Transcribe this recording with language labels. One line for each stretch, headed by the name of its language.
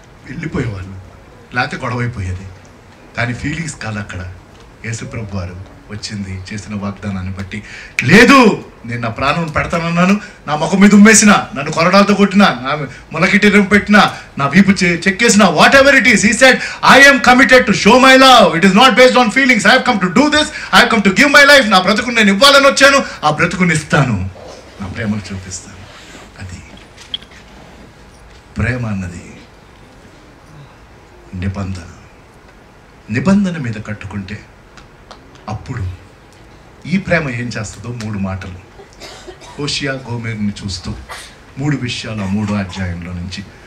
Telugu: వెళ్ళిపోయేవాళ్ళు, లేకపోతే గొడవైపోయేది. కానీ ఫీలింగ్స్ కాదు అక్కడ. యేసుప్రభు వారు వచ్చింది చేసిన వాగ్దానాన్ని బట్టి. లేదు, నేను నా ప్రాణం పెడతానన్నాను, నా ముఖం మీద ఉమ్మేసిన, నన్ను కొరడాలతో కొట్టినా, నా మొలకిటి పెట్టినా, నా వీపు చెక్కేసిన,
English: Whatever it is, he said I am committed to show my love. It is not based on feelings. I have come to do this. I have come to give my life.
Telugu: నా బ్రతుకుని నేను ఇవ్వాలని వచ్చాను, ఆ బ్రతుకుని ఇస్తాను, నా ప్రేమను చూపిస్తాను. అది ప్రేమ అన్నది నిబంధన మీద కట్టుకుంటే అప్పుడు ఈ ప్రేమ ఏం చేస్తుందో 3 మాటలు హోషియా గోమెరుని చూస్తూ 3 విషయాలు ఆ 3వ అధ్యాయంలో నుంచి.